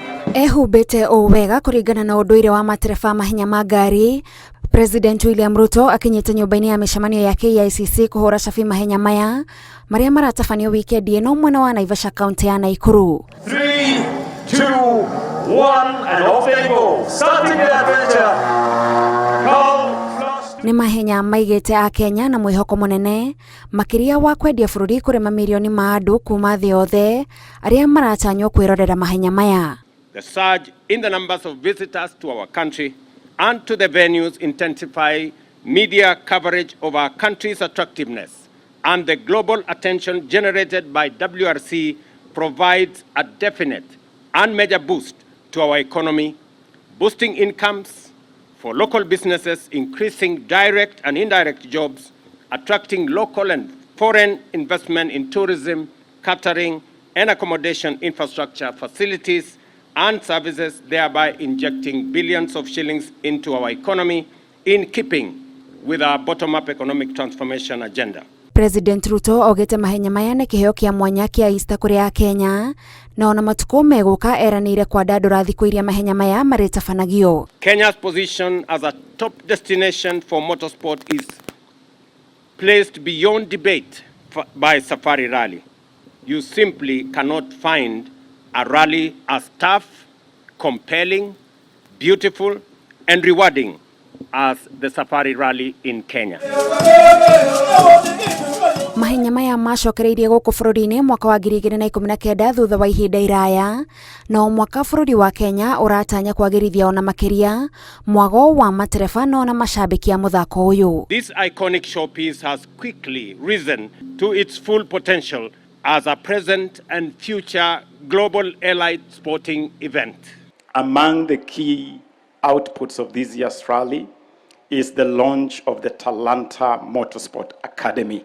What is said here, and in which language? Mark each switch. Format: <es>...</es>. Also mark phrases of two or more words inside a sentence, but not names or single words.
<ki>Ehumbite wega kuringana na unduire wa matereba mahenya ma ngari, President William Ruto akinyite nyumba-ini ya micemanio ya KICC kũhũra cabi mahenya maya maria maratabanio wikendi ĩno mwena wa Naivasha kaunti ya Nakuru.</ki> <en>3, 2, 1 and off they go. Starting the adventure.</en> <ki>Ni mahenya maigite a Kenya na mwihoko munene makiria wa kwendia bururi kuri mamilioni ma andu kuma thĩ yothe aria maratanywo kwirorera mahenya maya.</ki> <en>The surge in the numbers of visitors to our country and to the venues intensify media coverage of our country's attractiveness, and the global attention generated by WRC provides a definite and major boost to our economy, boosting incomes for local businesses, increasing direct and indirect jobs, attracting local and foreign investment in tourism, catering, and accommodation infrastructure facilities and services, thereby injecting billions of shillings into our economy in keeping with our bottom-up economic transformation agenda.</en> <ki>President Ruto augite mahenya maya ni kiheo kia mwanya kia Easter kuri ya Kenya na ona matuko meguka eranire kwa ndandura thiku iria mahenya maya maritabanagio.</ki> <en>Kenya's position as a top destination for motorsport is placed beyond debate by Safari Rally. You simply cannot find a rally as tough, compelling, beautiful, and rewarding as the Safari Rally in Kenya.</en> <ki>Mahenya maya macokereirie guku bururi-ini mwaka wa 2019 thutha wa ihinda iraya, na mwaka bururi wa Kenya uratanya kwagirithia ona makiria mwago wa matereba na ona macambiki a muthako uyu.</ki> <en>This iconic showpiece has quickly risen to its full potential as a present and future global allied sporting event. Among the key outputs of this year's rally is the launch of the Talanta Motorsport Academy.</en>